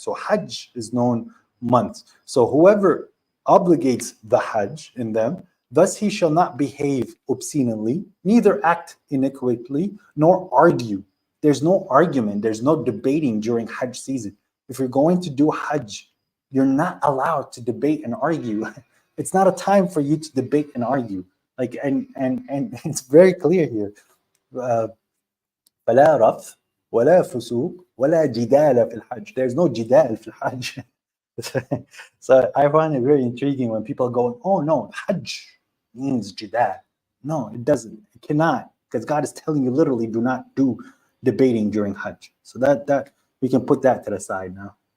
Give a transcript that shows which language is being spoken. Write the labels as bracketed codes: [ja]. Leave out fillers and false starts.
[en] So Hajj is known months. So whoever obligates the Hajj in them, thus he shall not behave obscenely, neither act iniquitously, nor argue. There's no argument, there's no debating during Hajj season. If you're going to do Hajj, you're not allowed to debate and argue. It's not a time for you to debate and argue. Like and it's very clear here. [ar] فلا رفث ولا فسوق ولا جدال في الحج. [en] There's no [ar] جدال في الحج. [en] So I find it very intriguing when people go, oh no, Hajj means jidal. No, it doesn't. It cannot, because God is telling you literally, do not do debating during Hajj. So that we can put that to the side now.